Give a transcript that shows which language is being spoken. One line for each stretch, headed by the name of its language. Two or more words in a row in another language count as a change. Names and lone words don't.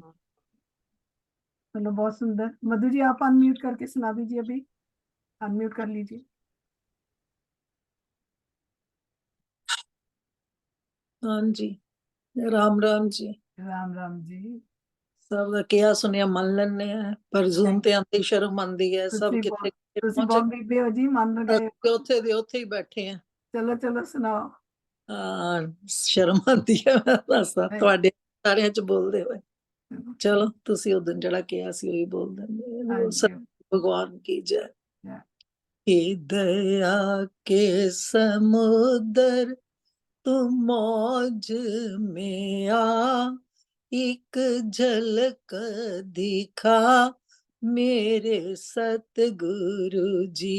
Hindi: चलो बहुत सुंदर। मधु जी आप अनम्यूट करके सुना दीजिए, अभी अनम्यूट कर लीजिए। हाँ जी, राम राम जी। राम राम जी।
Punjabi: सब ਦਾ ਕਿਹਾ ਸੁਣਿਆ ਮੰਨ ਲੈਣੇ ਆ, ਪਰ ਜ਼ੂਮ ਤੇ ਆਂਦੀ ਸ਼ਰਮ ਆਂਦੀ ਹੈ। ਸਭ ਤੁਸੀਂ ਕਿਤੇ ਤੁਸੀਂ ਪਹੁੰਚ ਬਹੁਤ ਬੀਬੇ ਹੋ ਜੀ, ਮੰਨ ਗਏ। ਕੇ ਉੱਥੇ ਦੇ ਉੱਥੇ ਹੀ ਬੈਠੇ ਆ। ਚਲੋ ਚਲੋ ਸੁਣਾਓ। ਸ਼ਰਮ ਆਂਦੀ ਹੈ ਦੱਸਾਂ ਤੁਹਾਡੇ ਸਾਰਿਆਂ ਚ ਬੋਲਦੇ ਹੋਏ। ਚਲੋ ਤੁਸੀਂ ਉਦੋਂ ਜਿਹੜਾ ਕਿਹਾ ਸੀ ਉਹੀ ਬੋਲ ਦਿੰਦੇ।
Hindi: भगवान की जय। हे दया के समुद्र तुम मौज में आ, एक झलक दिखा मेरे सतगुरु जी।